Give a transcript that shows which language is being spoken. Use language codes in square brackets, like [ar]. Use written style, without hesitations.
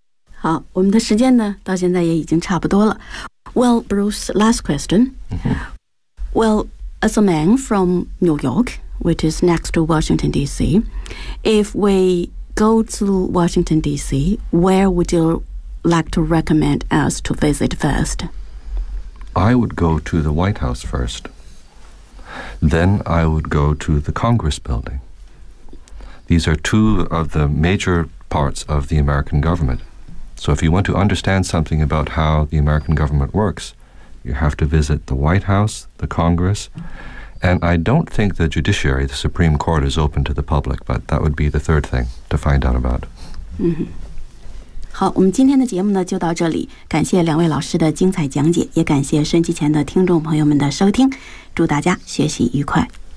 [zh] 好，我们的时间呢，到现在也已经差不多了。 [en] Well, Bruce, last question. Well, as a man from New York, which is next to Washington, D.C., if we go to Washington, D.C., where would you... like to recommend us to visit first? I would go to the White House first. Then I would go to the Congress building. These are two of the major parts of the American government. So if you want to understand something about how the American government works, you have to visit the White House, the Congress, and I don't think the judiciary, the Supreme Court, is open to the public, but that would be the third thing to find out about. Mm-hmm. [zh] 好，我们今天的节目呢就到这里，感谢两位老师的精彩讲解，也感谢收音机前的听众朋友们的收听，祝大家学习愉快。